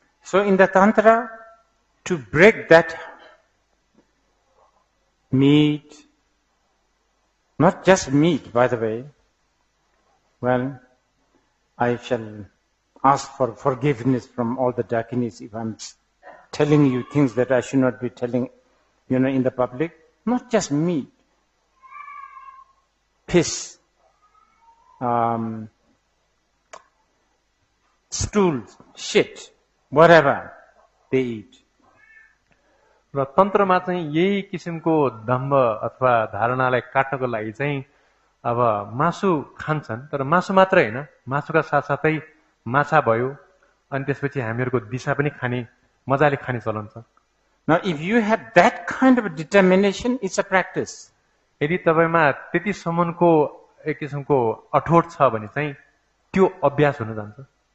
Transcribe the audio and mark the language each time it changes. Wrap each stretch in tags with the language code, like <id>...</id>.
<en>So in the Tantra, to break that meat, not just meat, by the way, well, I shall ask for forgiveness from all the Dakinis if I'm telling you things that I should not be telling, in the public. Not just meat, piss, stools, shit, whatever they eat.</en> <ne>र तन्त्रमा चाहिँ यही किसिमको दम्भ अथवा धारणालाई काट्नको लागि चाहिँ अब मासु खान्छन्, तर मासु मात्र हैन, मासुका साथसाथै माछा भयो, अनि त्यसपछि हामीहरूको दिशा पनि खाने, मजाले खाने चलन छ।</ne> <en>Now, if you have that kind of determination, it's a practice.</en> <ne>यदि तपाईमा त्यति सम्मको एक किसिमको अठोट छ भने चाहिँ त्यो अभ्यास हुन जान्छ।</ne>